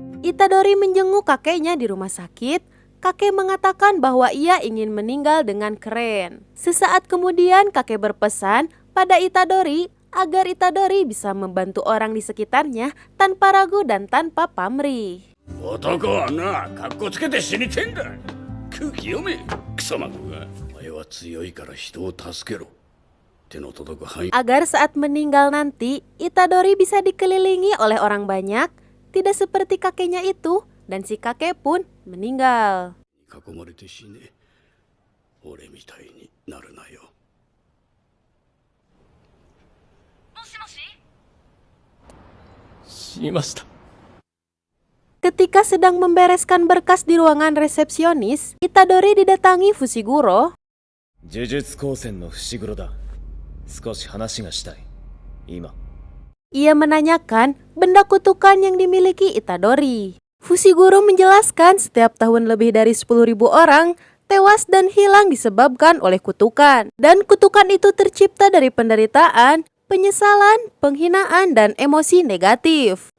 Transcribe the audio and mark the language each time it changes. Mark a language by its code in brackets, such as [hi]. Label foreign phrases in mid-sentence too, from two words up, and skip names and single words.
[id] Itadori menjenguk kakeknya di rumah sakit. Kakek mengatakan bahwa ia ingin meninggal dengan keren. Sesaat kemudian kakek berpesan pada Itadori agar Itadori bisa membantu orang di sekitarnya tanpa ragu dan tanpa pamrih. [ja] 男はな、かっこつけて死にてんだ。空気読め、クソ孫が。お前は強いから人を助けろ。手の届く範囲。 [id] Agar saat meninggal nanti, Itadori bisa dikelilingi oleh orang banyak, tidak seperti kakeknya itu, dan si kakek pun meninggal. [ja] 囲まれて死ね。俺みたいになるなよ。死にました。 [id] Ketika sedang membereskan berkas di ruangan resepsionis, Itadori didatangi Fushiguro. [ja] 呪術高専の伏黒だ。少し話がしたい。今。 [id] Ia menanyakan benda kutukan yang dimiliki Itadori. Fushiguro menjelaskan setiap tahun lebih dari 10.000 orang tewas dan hilang disebabkan oleh kutukan. Dan kutukan itu tercipta dari penderitaan, penyesalan, penghinaan, dan emosi negatif.